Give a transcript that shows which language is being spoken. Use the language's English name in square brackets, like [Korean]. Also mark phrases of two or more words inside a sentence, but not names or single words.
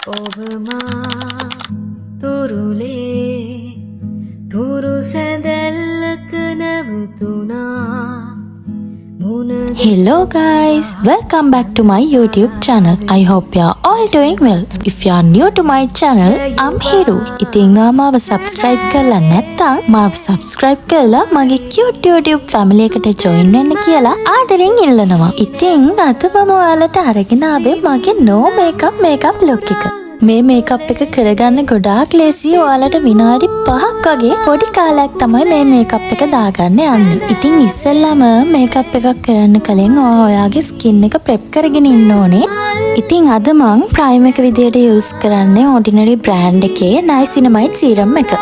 [Sinhala] ඔබමා තුරුලේ තුරු සැදැල්ලක නැවතුනා. [English] Hello guys, welcome back to my YouTube channel. I hope you are all doing well. If you are new to my channel, I'm Hiru. [Sinhala] ඉතින් මාව subscribe කරලා නැත්නම් මාව subscribe කරලා මගේ [English] cute YouTube family [Sinhala] එකට join වෙන්න කියලා ආදරෙන් ඉල්ලනවා. ඉතින් අද මම ඔයාලට අරගෙන ආවේ මගේ [English] no makeup look [Sinhala] එක. මේ මේකප් එක කරගන්න ගොඩාක් ලේසි. ඔයාලට විනාඩි 5ක් වගේ පොඩි කාලයක් තමයි මේ මේකප් එක දාගන්න යන්නේ. ඉතින් ඉස්සෙල්ලාම මේකප් එකක් කරන්න කලින් ඔයාගේ ස්කින් එක ප්‍රෙප් කරගෙන ඉන්න ඕනේ. ඉතින් අද මං ප්‍රයිම් එක විදියට යූස් කරන්නේ [English] ordinary brand [Sinhala] එකේ [English] niacinamide serum [Sinhala] එක.